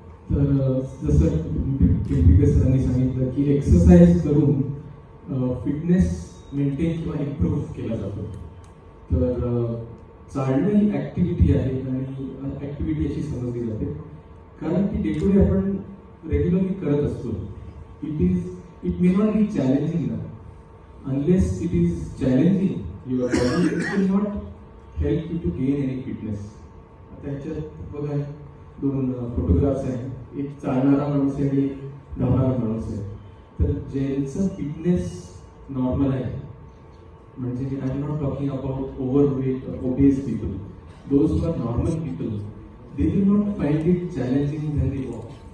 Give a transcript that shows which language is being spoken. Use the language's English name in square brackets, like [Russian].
[Marathi] तर जसं पिंपरीकर सरांनी सांगितलं की एक्सरसाइज करून फिटनेस मेंटेन किंवा इम्प्रूव्ह केला जातो. तर चालणं ही ऍक्टिव्हिटी आहे आणि ऍक्टिव्हिटी अशी समजली जाते कारण ती डे टू डे आपण रेग्युलरली करत असतो. [English] It may not be challenging ना, unless it is challenging your body, it will not help you to gain any fitness. [Marathi] आता ह्याच्यात बघा 2 फोटोग्राफ्स आहेत, एक चालणारा माणूस आहे आणि एक धावणारा माणूस आहे. तर ज्यांचं फिटनेस नॉर्मल आहे, म्हणजे [English] I am not talking about overweight obese people, those who are normal people, they will not find it challenging when they walk.